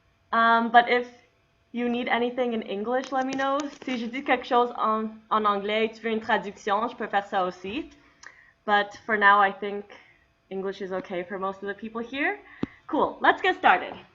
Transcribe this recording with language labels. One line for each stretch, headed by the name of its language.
English: But if you need anything in English, let me know.
French: Si je dis quelque chose en anglais et tu veux une traduction, je peux faire ça aussi.
English: But for now, I think English is okay for most of the people here. Cool, let's get started.